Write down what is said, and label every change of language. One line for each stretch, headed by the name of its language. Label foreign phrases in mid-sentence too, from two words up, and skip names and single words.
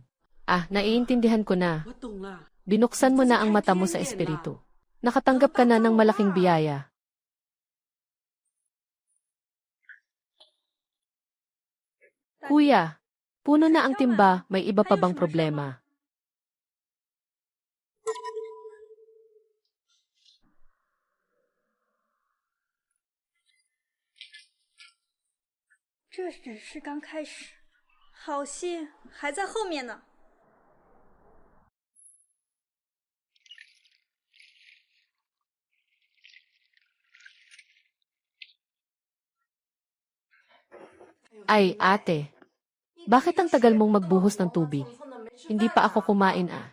Filipino: Ah, naiintindihan ko na. Binuksan mo na ang mata mo sa espiritu. Nakatanggap ka na ng malaking biyaya. Kuya, puno na ang timba, may iba pa bang problema?
Chinese: 这只是刚开始，好戏还在后面呢。
Filipino: Ay, ate. Bakit ang tagal mong magbuhos ng tubig? Hindi pa ako kumain ah.